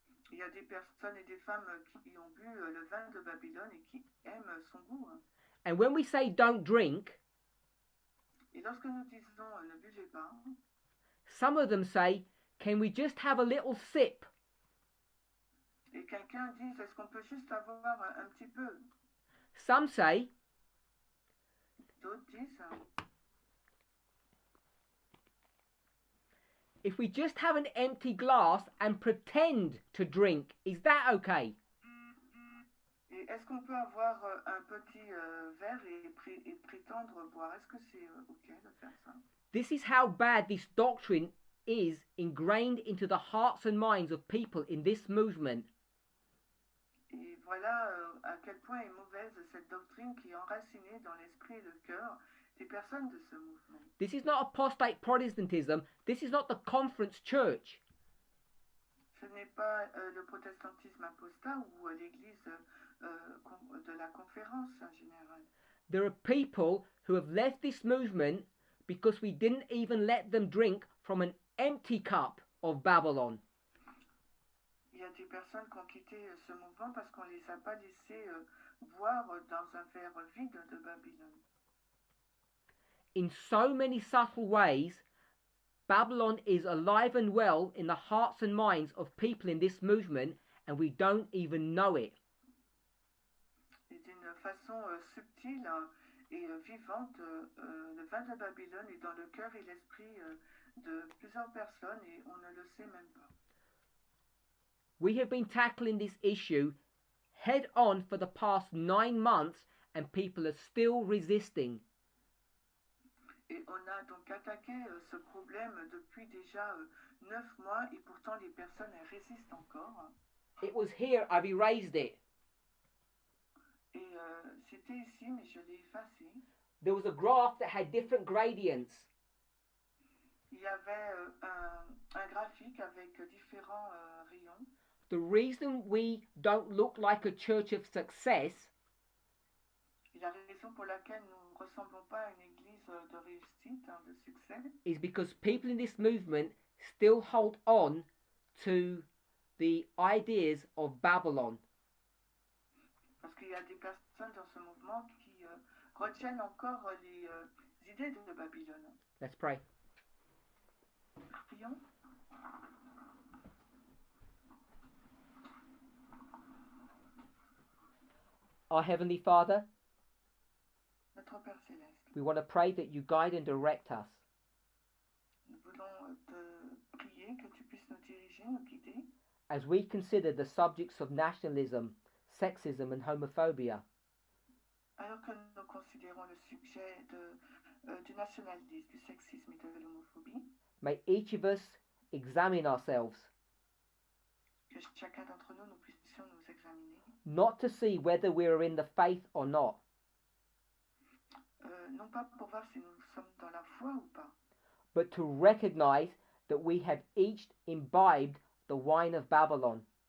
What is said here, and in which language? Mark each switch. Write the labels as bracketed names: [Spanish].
[French] il y a des personnes et des femmes qui ont bu le vin de Babylone et qui aiment son goût. [English] And when we say don't drink, [French] Et lorsque nous disons ne buvez pas, [English] some of them say, can we just have a little sip? [French] et quelqu'un dit est-ce qu'on peut juste avoir un petit peu? [English] Some say, [French] D'autres disent [English] if we just have an empty glass and pretend to drink, is that okay? [French] et est-ce qu'on peut avoir un petit verre et prétendre boire? Est-ce que c'est ok de faire ça? [English] This is how bad this doctrine is ingrained into the hearts and minds of people in this movement. [French] Et voilà à quel point est mauvaise cette doctrine qui est enracinée dans l'esprit et le cœur des personnes de ce mouvement. [English] This is not apostate Protestantism. This is not the conference church. [French] Ce n'est pas le protestantisme apostat ou l'église de la conférence en général. [English] There are people who have left this movement because we didn't even let them drink from an empty cup of Babylon. [French] Il y a des personnes qui ont quitté ce mouvement parce qu'on ne les a pas laissés boire dans un verre vide de Babylone. [English] In so many subtle ways, Babylon is alive and well in the hearts and minds of people in this movement, and we don't even know it. [French] Et d'une façon subtile et vivante, le vin de Babylone est dans le cœur et l'esprit de plusieurs personnes et on ne le sait même pas. [English] We have been tackling this issue head on for the past 9 months, and people are still resisting. [French] Et on a donc attaqué ce problème depuis déjà 9 mois et pourtant les personnes elles résistent encore. [English] It was here, I've erased it. [French] Et c'était ici, mais je l'ai effacé. [English] There was a graph that had different gradients. [French] il y avait un graphique avec différents rayons. [English] The reason we don't look like a church of success [French] Et la raison pour laquelle nous ne ressemblons pas à une église de réussite, de succès, [English] is because people in this movement still hold on to the ideas of Babylon. [French] parce qu'il y a des personnes dans ce mouvement qui retiennent encore les idées de Babylone. [English] Let's pray. [French] Prions. [English] Our Heavenly Father, [French] Notre Père Céleste, [English] we want to pray that you guide and direct us [French] nous voulons te prier que tu puisses nous diriger, nous guider, [English] as we consider the subjects of nationalism, sexism and homophobia. [French] alors que nous considérons le sujet du nationalisme, du sexisme et de l'homophobie. [English] May each of us examine ourselves, [French] Que chacun d'entre nous, nous puissions nous examiner, [English] not to see whether we are in the faith or not, [French] non pas pour voir si nous sommes dans la foi ou pas, [English] but to recognize that we have each imbibed the wine of Babylon.